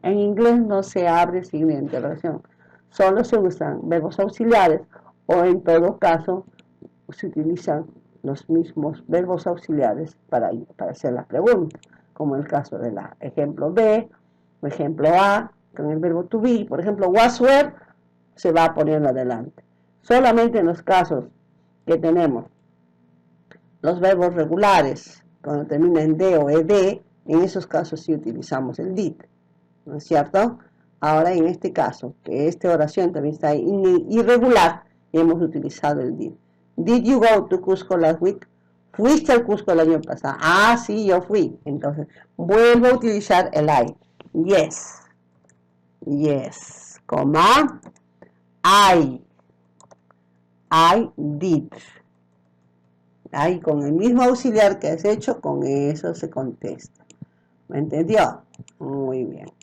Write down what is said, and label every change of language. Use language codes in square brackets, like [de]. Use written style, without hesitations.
[es] En inglés no se abre signo de interrogación. Solo se usan verbos auxiliares o en todo caso se utilizan los mismos verbos auxiliares para hacer la pregunta, como el caso del ejemplo B o ejemplo A, con el verbo to be. Por ejemplo, was were se va poniendo adelante. Solamente en los casos que tenemos los verbos regulares, cuando termina en D o ED, en esos casos sí utilizamos el did, ¿no es cierto? Ahora en este caso, que esta oración también está irregular, hemos utilizado el did. [en] Did you go to Cusco last week? [es] ¿Fuiste al Cusco el año pasado? Ah, sí, yo fui. Entonces, vuelvo a utilizar el I. Yes. [en] coma, I did. [es] Ahí con el mismo auxiliar que has hecho, con eso se contesta. ¿Me entendió? Muy bien.